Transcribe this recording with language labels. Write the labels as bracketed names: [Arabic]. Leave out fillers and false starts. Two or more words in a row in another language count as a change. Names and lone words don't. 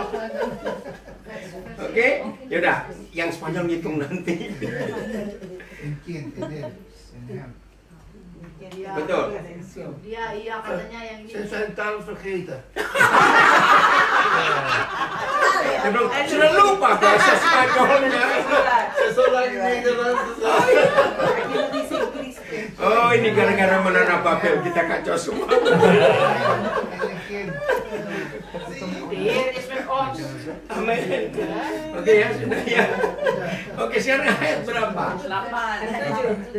[Indonesian] Oke, yaudah, yang Spanyol ngitung nanti. Inkin, Betul. Dia iya katanya yang ini. Saya tahu vergeten. Dia bilang, sudah lupa bahasa Spanyolnya. [Dutch] Zo lang Nederlands. [Indonesian] Oh, ini gara-gara menanam Babel kita kacau semua. Amin. Oke ya, sudah ya. Oke, sekarang ayat berapa? 8.